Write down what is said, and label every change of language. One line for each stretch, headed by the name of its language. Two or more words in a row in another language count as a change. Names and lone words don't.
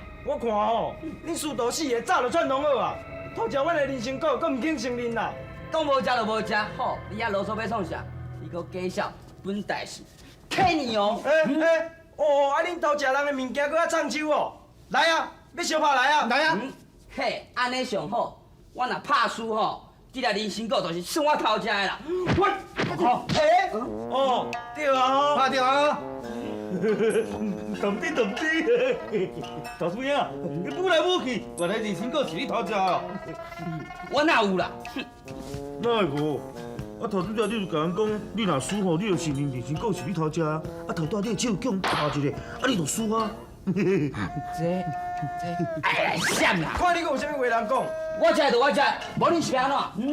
Min Nan Chinese: 我看吼，恁师徒4个早就串通好啊，偷食阮的人参果，阁唔肯承认啦。讲无食就无食，好，你遐啰嗦要创啥？你搁假笑，本代是骗你哦。恁偷食人的物件，搁较藏手哦。来啊，要相拍来啊！来啊！嘿，安尼上好，我若拍输吼，这个人参果就是算我偷食的啦。对啊，拍掉啊！懂的，大叔爷，你舞来舞去，原来人参果是你偷食哦。我哪有啦？哪会无？头拄则你就甲人讲，你若输吼，你就承认人参果是你偷食啊。头拄仔你手叫人拍一个，你就输啊。闪啦！看你阁有啥物话人讲？我食就我食，无你是要安怎？